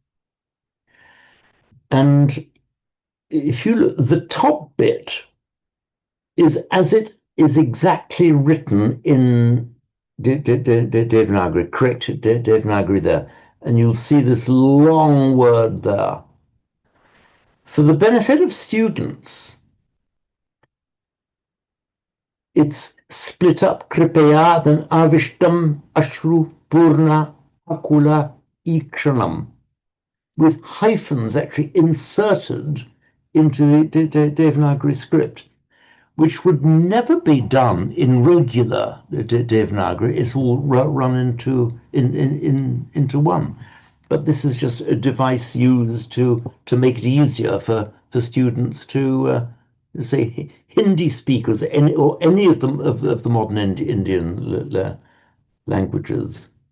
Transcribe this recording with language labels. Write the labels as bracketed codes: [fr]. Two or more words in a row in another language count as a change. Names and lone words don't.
[en] And if you look, the top bit is as it is exactly written in Devanagari, correct Devanagari there, and you'll see this long word there. For the benefit of students, it's split up kripaya, then [sa] avishtam, ashru, purna, akula, ikshanam, [en] with hyphens actually inserted into the Devanagari script, which would never be done in regular Devanagari. It's all run into one. But this is just a device used to make it easier for students to say Hindi speakers, or any of them of the modern Indian languages.